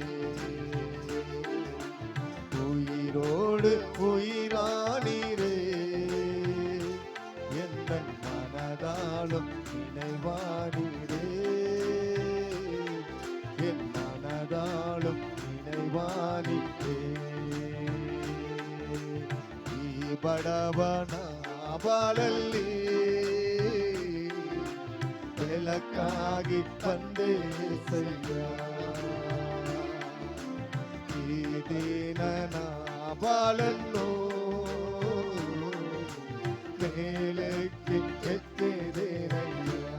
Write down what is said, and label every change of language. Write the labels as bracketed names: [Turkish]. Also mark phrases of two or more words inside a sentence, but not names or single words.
[Tamil] உயிரோடு உயிரானீரே, எந்த மனதாலும் இணைவானீரே, என் மனதாலும் இணைவானீரே. [Kannada] ಈ ಬಡವನ ಬಾಳಲ್ಲಿ ಬೆಳಕಾಗಿ ಬಂದೆ ಸಯ್ಯ, ಈ ದೀನನ ಬಾಳನ್ನು ಮೇಲಕ್ಕೆ ಎತ್ತಿದೇನಯ್ಯ.